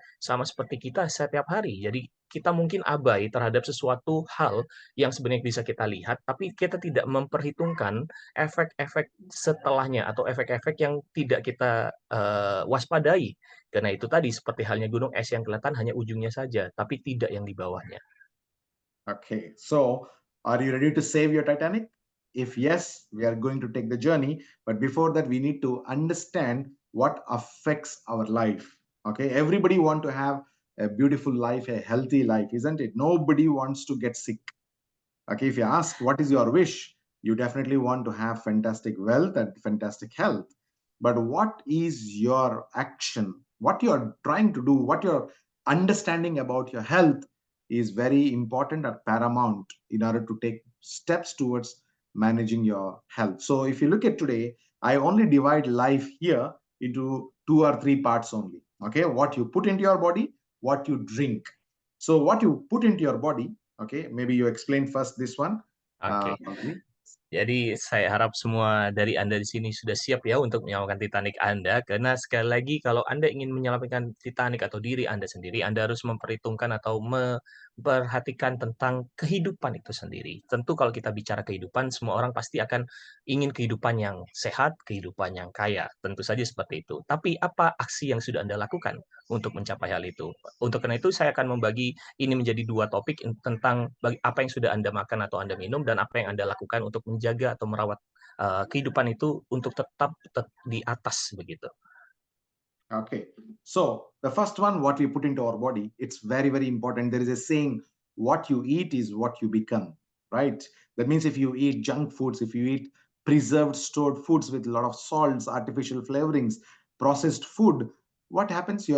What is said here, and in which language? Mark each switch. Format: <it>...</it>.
<id>Sama seperti kita setiap hari. Jadi kita mungkin abai terhadap sesuatu hal yang sebenarnya bisa kita lihat, tapi kita tidak memperhitungkan efek-efek setelahnya atau efek-efek yang tidak kita waspadai. Karena itu tadi seperti halnya gunung es yang kelihatan hanya ujungnya saja, tapi tidak yang di bawahnya.</id> <en>Okay, so are you ready to save your Titanic? If yes, we are going to take the journey. But before that, we need to understand what affects our life. Okay, everybody want to have a beautiful life, a healthy life, isn't it? Nobody wants to get sick. Okay, if you ask what is your wish, you definitely want to have fantastic wealth and fantastic health. But what is your action? What you're trying to do, what you're understanding about your health is very important or paramount in order to take steps towards managing your health. So if you look at today, I only divide life here into 2 or 3 parts only. Okay, what you put into your body, what you drink. So what you put into your body, okay, maybe you explain first this one. Oke. Fazli.</en> <id>Jadi saya harap semua dari Anda di sini sudah siap ya untuk menyelamatkan Titanic Anda, karena sekali lagi kalau Anda ingin menyelamatkan Titanic atau diri Anda sendiri, Anda harus memperhitungkan atau memperhatikan tentang kehidupan itu sendiri. Tentu kalau kita bicara kehidupan, semua orang pasti akan ingin kehidupan yang sehat, kehidupan yang kaya. Tentu saja seperti itu. Tapi apa aksi yang sudah Anda lakukan untuk mencapai hal itu? Untuk karena itu saya akan membagi ini menjadi 2 topik tentang apa yang sudah Anda makan atau Anda minum dan apa yang Anda lakukan untuk menjaga atau merawat kehidupan itu untuk tetap di atas begitu.</id> <en>Okay, so the first one, what we put into our body, it's very, very important. There is a saying, what you eat is what you become, right? That means if you eat junk foods, if you eat preserved, stored foods with a lot of salts, artificial flavorings, processed food, what happens?</en>